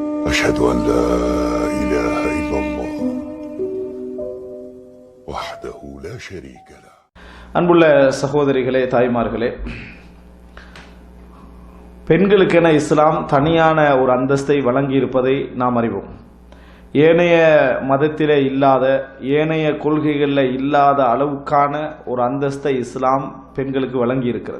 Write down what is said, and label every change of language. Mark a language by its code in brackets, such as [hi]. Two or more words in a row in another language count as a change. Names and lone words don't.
[ar] أشهد أن لا إله إلا الله وحده لا شريك له. [ta] அன்புள்ள சகோதரிகளே, தாய்மார்களே, பெண்களுக்கென இஸ்லாம் தனியான ஒரு அந்தஸ்தை வழங்கி இருப்பதை நாம் அறிவோம். ஏனைய மதத்திலே இல்லாத, ஏனைய கொள்கைகளில் இல்லாத அளவுக்கான ஒரு அந்தஸ்தை இஸ்லாம் பெண்களுக்கு வழங்கி இருக்கிறது.